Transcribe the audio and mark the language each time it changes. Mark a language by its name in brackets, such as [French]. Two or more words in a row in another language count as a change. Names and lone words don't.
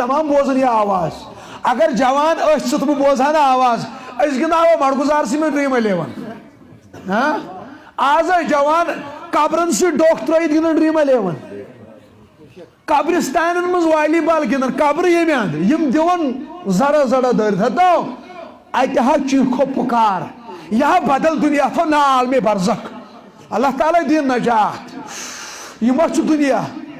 [Kashmiri] تمام بوزان یہِ آواز اگر جوان ٲسۍ ژٕ تہٕ بہٕ بوزہا نہٕ آواز أسۍ گِنٛدہاوا مڑگُزارسٕے منٛز ڈرٛیٖم 11 آز ٲسۍ جوان قبرن سۭتۍ ڈوکھ ترٲیِتھ گِنٛدان ڈرٛیٖم 11 قبرستانن منٛز والی بال گِنٛدان قبرٕ ییٚمہِ انٛدٕ یِم دِوان زڑا زڑا دٲرِتھ ہتو اتہِ حظ چیٖکھو پُکار یا بدل دنیا تھو نا عالم برزخ اللہ تعالیٰ دین نجات یہ ما چھ دنیا